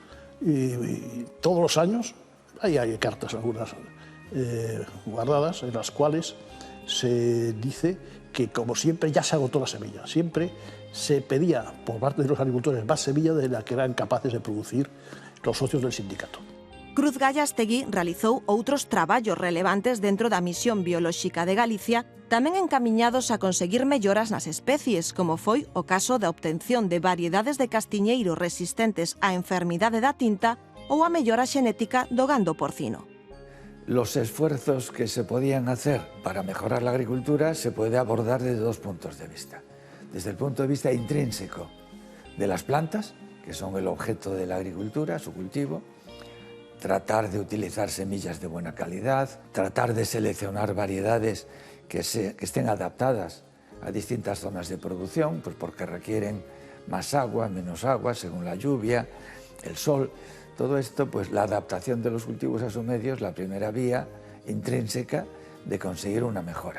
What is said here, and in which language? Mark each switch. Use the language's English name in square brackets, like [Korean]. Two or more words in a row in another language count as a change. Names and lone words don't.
[Spanish] Y todos los años, ahí hay cartas algunas guardadas, en las cuales se dice que, como siempre, ya se agotó la semilla. Siempre se pedía por parte de los agricultores más semilla de la que eran capaces de producir los socios del sindicato. [Galician] Cruz Gallastegui realizou outros traballos relevantes dentro da Misión Biolóxica de Galicia, tamén encamiñados a conseguir melloras nas especies, como foi o caso da obtención de variedades de castiñeiro resistentes á enfermidade da tinta ou a mellora xenética do gando porcino. [Spanish] Los esfuerzos que se podían hacer para mejorar la agricultura se puede abordar desde dos puntos de vista. Desde el punto de vista intrínseco de las plantas, que son el objeto de la agricultura, su cultivo, tratar de utilizar semillas de buena calidad, tratar de seleccionar variedades que estén adaptadas a distintas zonas de producción, pues porque requieren más agua, menos agua, según la lluvia, el sol, todo esto, pues la adaptación de los cultivos a su medio es la primera vía intrínseca de conseguir una mejora.